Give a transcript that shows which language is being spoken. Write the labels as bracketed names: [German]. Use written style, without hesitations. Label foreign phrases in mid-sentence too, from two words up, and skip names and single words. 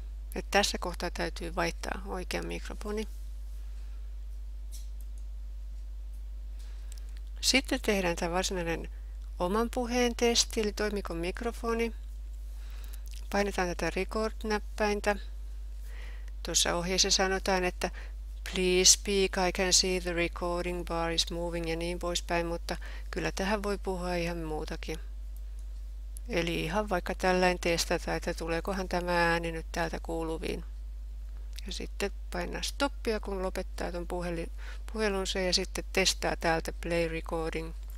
[Finnish] Et tässä kohtaa täytyy vaihtaa oikea mikrofoni. Sitten tehdään tämä varsinainen oman puheen testi, eli toimiko mikrofoni. Painetaan tätä Record-näppäintä. Tuossa ohjeessa sanotaan, että [English] Please speak, I can see the recording bar is moving [Finnish] ja niin poispäin, mutta kyllä tähän voi puhua ihan muutakin. Eli ihan vaikka tällainen testata, että tuleekohan tämä ääni nyt täältä kuuluviin. Ja sitten painaa stoppia, kun lopettaa tuon puhelunsa ja sitten testaa täältä [English] play recording.